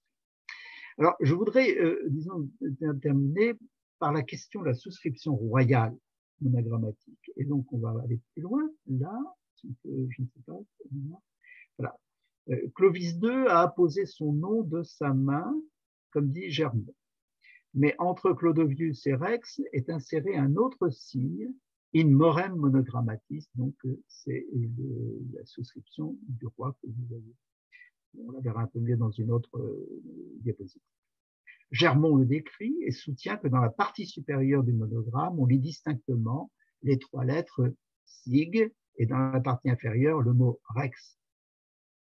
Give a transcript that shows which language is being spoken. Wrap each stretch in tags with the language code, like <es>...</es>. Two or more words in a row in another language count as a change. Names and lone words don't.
<fr>Alors, je voudrais, disons, terminer par la question de la souscription royale monogrammatique. Et donc, on va aller plus loin. Là, je ne sais pas. Voilà. Clovis II a apposé son nom de sa main, comme dit Germont. Mais entre Clodovius et Rex est inséré un autre signe,</fr> <la>in morem monogrammatis,</la> <fr>donc c'est la souscription du roi que vous voyez. On la verra un peu mieux dans une autre diapositive. Germont le décrit et soutient que dans la partie supérieure du monogramme, on lit distinctement les trois lettres sig et dans la partie inférieure, le mot rex.</fr>